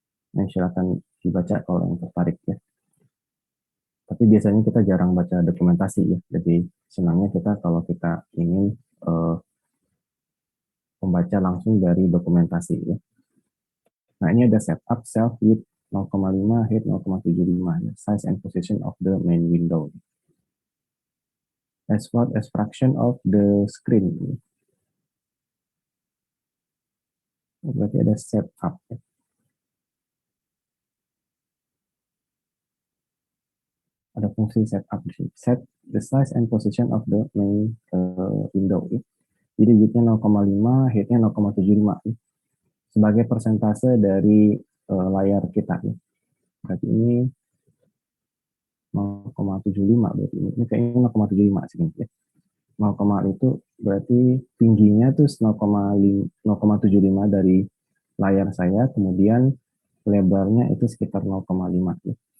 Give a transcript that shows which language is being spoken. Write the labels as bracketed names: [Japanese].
[Indonesian] Nah, silakan dibaca kalau yang tertarik ya. Tapi biasanya kita jarang baca dokumentasi ya. Jadi senangnya kita kalau kita ingin membaca langsung dari dokumentasi ya. Nah, ini ada setup self width 0,5, height 0,75 ya. [English] Size and position of the main window. As well as fraction of the screen. [Indonesian] Berarti ada setup ya. Ada fungsi setup di sini. [English] Set the size and position of the main window. [Indonesian] Ya. Jadi width-nya 0,5, height-nya 0,75. Ya. Sebagai persentase dari layar kita. Ya. Berarti ini 0,75 berarti ini kayaknya 0,75 sih ya. 0, itu berarti tingginya tuh 0,75 dari layar saya, kemudian lebarnya itu sekitar 0,5 ya.